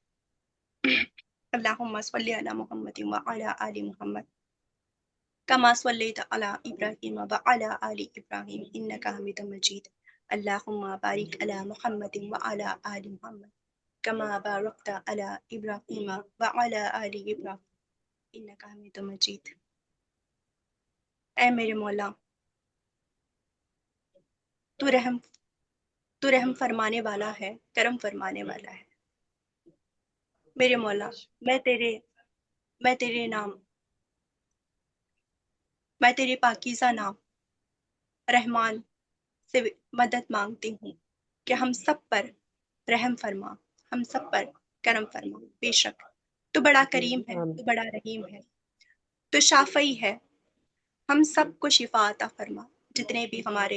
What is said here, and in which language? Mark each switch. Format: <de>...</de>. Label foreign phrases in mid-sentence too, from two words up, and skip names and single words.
<ar>اللهم صل على محمد وعلى آل محمد كما صليت على إبراهيم وعلى آل إبراهيم إنك حميد مجيد. اللهم بارك على محمد وعلى آل محمد كما باركت على إبراهيم وعلى آل إبراهيم إنك حميد مجيد.</ar> <ur>اے میرے مولا، تو رحم فرمانے والا ہے، کرم فرمانے والا ہے. میرے مولا، میں تیرے میں تیرے نام میں تیرے پاکیزہ نام رحمان سے مدد مانگتی ہوں کہ ہم سب پر رحم فرما، ہم سب پر کرم فرما. بےشک تو بڑا کریم ہے, आमीन تو بڑا رحیم ہے، تو شافی ہے. ہم سب کو شفا عطا فرما۔ جتنے بھی ہمارے</ur>